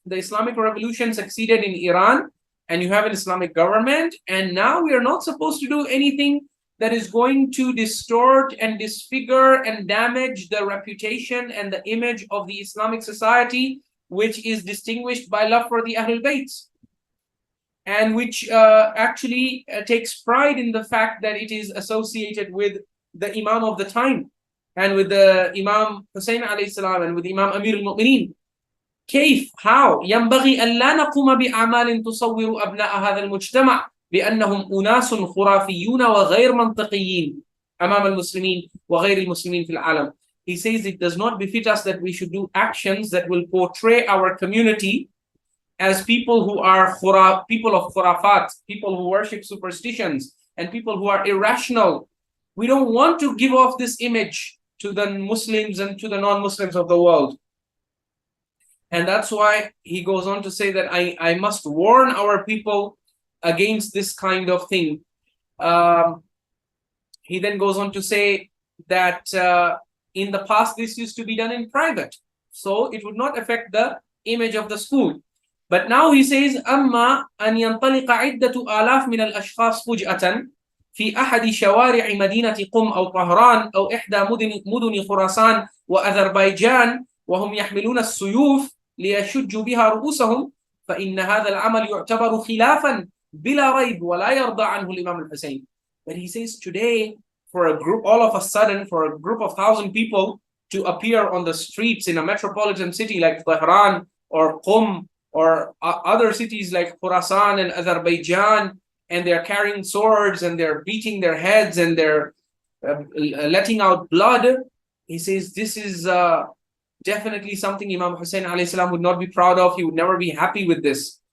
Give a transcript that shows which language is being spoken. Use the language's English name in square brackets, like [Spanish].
[English] The Islamic revolution succeeded in Iran, and you have an Islamic government, and now we are not supposed to do anything that is going to distort and disfigure and damage the reputation and the image of the Islamic society, which is distinguished by love for the Ahlul Bayt, and which actually takes pride in the fact that it is associated with the Imam of the time, and with the Imam Hussain alayhi salam, and with Imam Amir al-Mu'mineen. [Arabic] كيف? [English] How? [Arabic] ينبغي أن لا نقوم بأعمال تصور أبناء هذا المجتمع بأنهم أناس خرافيون وغير منطقيين أمام المسلمين وغير المسلمين في العالم. [English] He says it does not befit us that we should do actions that will portray our community as people who are people of khurafat, people who worship superstitions, and people who are irrational. We don't want to give off this image to the Muslims and to the non-Muslims of the world. And that's why he goes on to say that I must warn our people against this kind of thing. He then goes on to say that in the past this used to be done in private, so it would not affect the image of the school. But now he says, [Arabic] أما أن ينطلق عدة آلاف من الأشخاص فجأة في أحد شوارع مدينة قم أو طهران أو إحدى مدن خراسان وأذربيجان وهم يحملون السيوف ليشجوا بها رؤوسهم فإن هذا العمل يعتبر خلافا بلا ريب ولا يرضى عنه الإمام الحسين. [English] But he says today, for a group, all of a sudden, for a group of 1,000 people to appear on the streets in a metropolitan city like Tehran or Qum or other cities like Khorasan and Azerbaijan, and they're carrying swords and they're beating their heads and they're letting out blood, he says this is definitely something Imam Hussain alayhi salam would not be proud of. He would never be happy with this.